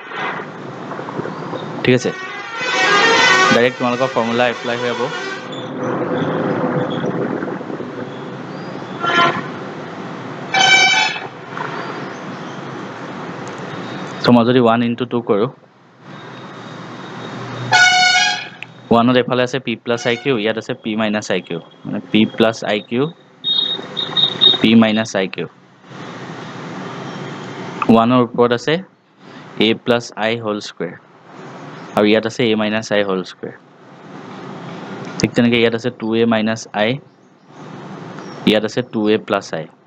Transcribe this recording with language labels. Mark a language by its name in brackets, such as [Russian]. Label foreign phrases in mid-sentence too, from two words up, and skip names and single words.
[Assamese] ঠিক আছে ডাইৰেক্ট তোমালোকৰ [English] formula apply [Assamese] হৈ যাব সো মই যদি [English] 1 into 2 [Assamese] কৰো [English] 1 [Assamese] ৰ এফালে আছে [English] p plus iq [Assamese] ইয়াত আছে [English] p minus iq মানে p plus iq p minus iq 1 [Assamese] ৰ ওপৰত আছে [English] a plus I whole square [Assamese] আৰু ইয়াত আছে [English] a minus I whole square [Assamese] ঠিক তেনেকৈ ইয়াত আছে [English] 2a minus I [Assamese] ইয়াত আছে [English] 2a plus I